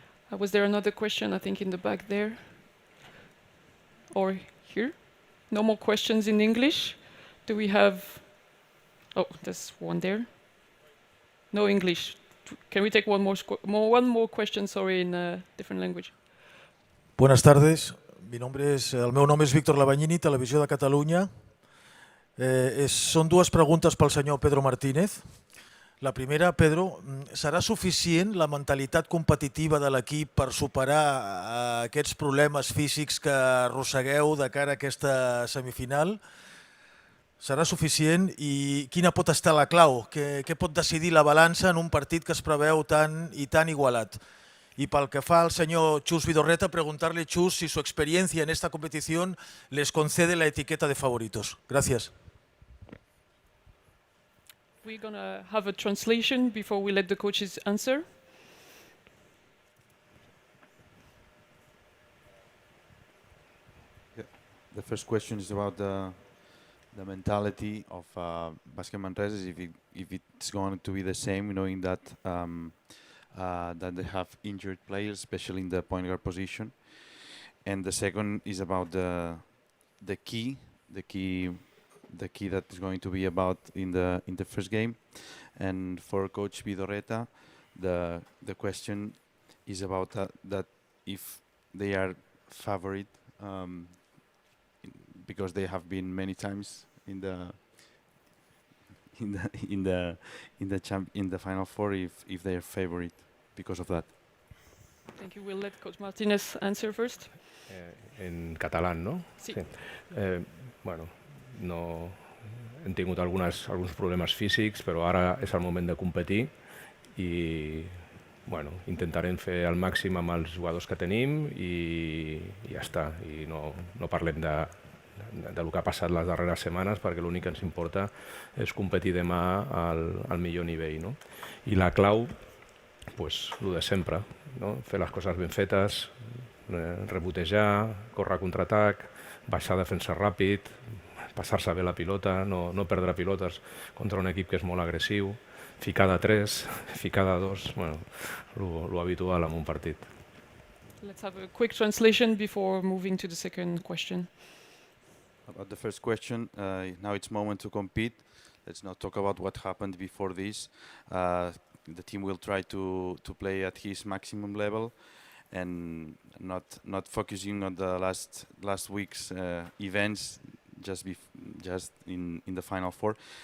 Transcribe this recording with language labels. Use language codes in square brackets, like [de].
[en] Was there another question, I think, in the back there? Or here? No more questions in English? Do we have... Oh, there's one there. No English. Can we take one more question, sorry, in a different language? [es] Buenas tardes. [ca] El meu nom és Víctor Labanyini, Televisió de Catalunya. Són dues preguntes pel senyor Pedro Martínez. La primera, Pedro, serà suficient la mentalitat competitiva de l'equip per superar aquests problemes físics que arrossegueu de cara a aquesta semifinal? Serà suficient? I quina pot estar la clau? Què pot decidir la balança en un partit que es preveu tan igualat? [es] Y para el que fa al señor Chus Vidorreta, preguntarle, Chus, si su experiencia en esta competición les concede la etiqueta de favoritos. Gracias. [en] We're going to have a translation before we let the coaches answer. The first question is about the mentality of Basket Manresa, if it's going to be the same, knowing that that they have injured players, especially in the point guard position. And the second is about the key that is going to be about in the first game. And for Coach Vidorreta, the question is about that if they are favorite, because they have been many times in the Final Four, if they are favorite because of that. Thank you. We'll let Coach Martínez answer first. [es] En catalán, no? Sí. [ca] Bueno, no, hem tingut alguns problemes físics, però ara és el moment de competir i intentarem fer el màxim amb els jugadors que tenim i ja està. I no parlem del que ha passat les darreres setmanes, perquè l'únic que ens importa és competir demà al millor nivell, no? I la clau, pues, el de sempre, no? Fer les coses ben fetes, rebotejar, córrer a contraatac, baixar a defensa ràpid, passar-se bé la pilota, no perdre pilotes contra un equip que és molt agressiu, ficar de 3, ficar de 2, lo habitual en un partit. [en] Let's have a quick translation before moving to the second question. About the first question, now it's moment to compete. Let's not talk about what happened before this. The team will try to play at his maximum level and not focusing on the last week's events just in the Final Four.